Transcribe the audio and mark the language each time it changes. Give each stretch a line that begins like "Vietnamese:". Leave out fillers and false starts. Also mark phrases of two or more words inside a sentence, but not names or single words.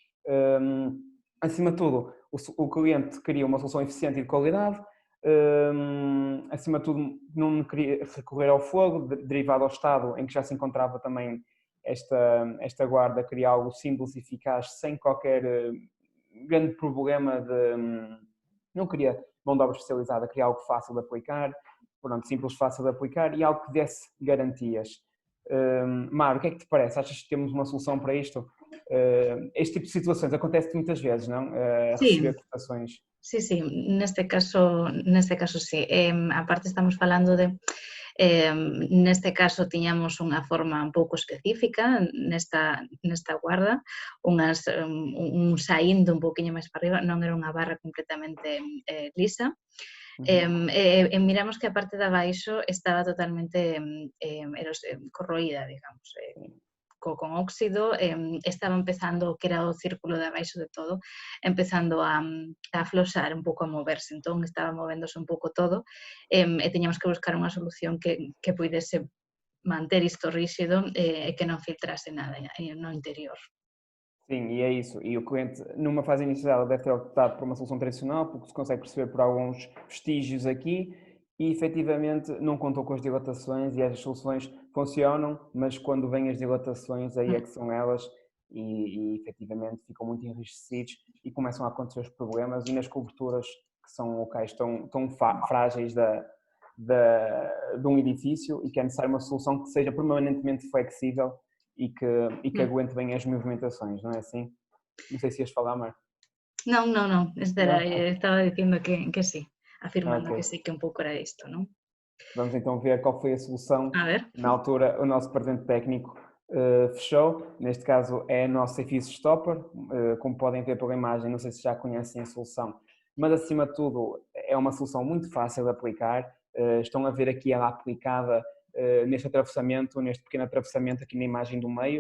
Portuguese: Acima de tudo, o cliente queria uma solução eficiente e de qualidade, acima de tudo não queria recorrer ao fogo, derivado ao estado em que já se encontrava também esta guarda, queria algo simples e eficaz, sem qualquer grande problema não queria mão de obra especializada, queria algo fácil de aplicar, pronto, simples, fácil de aplicar e algo que desse garantias. Mário, o que é que te parece? Achas que temos uma solução para isto? Este tipo de situações acontece muitas vezes, não? Receber cotações.
Galician: Sí, neste caso sí. Aparte estamos falando de, neste caso tiñamos unha forma un pouco específica nesta guarda, un saíndo un pouquiño máis para arriba, non era unha barra completamente lisa. Miramos que a parte de abaixo estaba totalmente corroída, digamos. con óxido, estaba empezando, que era o círculo de abaixo de todo, empezando a afloxar, un pouco a moverse, entón estaba movéndose un pouco todo, e tiñamos que buscar unha solución que puidese manter isto ríxido e que non filtrase nada no interior.
Portuguese: Sim, e é isso. E o cliente, numa fase inicial, deve ter optado por uma solução tradicional, porque se consegue perceber por alguns vestígios aqui, e efetivamente não contou com as dilatações, e as soluções funcionam, mas quando vêm as dilatações, aí é que são elas, e efetivamente ficam muito enrijecidos e começam a acontecer os problemas, e nas coberturas, que são locais tão frágeis de um edifício, e que é necessário uma solução que seja permanentemente flexível e que aguente bem as movimentações, não é assim? Não sei se ias falar, Mar.
Galician: Non, estaba dicindo que sí, afirmando que Ok. sí, que un pouco era isto, non?
Portuguese: Vamos então ver qual foi a solução. A ver. Na altura, o nosso departamento técnico fechou. Neste caso é a nossa Effice Stopper. Como podem ver pela imagem, não sei se já conhecem a solução, mas acima de tudo é uma solução muito fácil de aplicar. Estão a ver aqui ela aplicada neste atravessamento, neste pequeno atravessamento aqui na imagem do meio.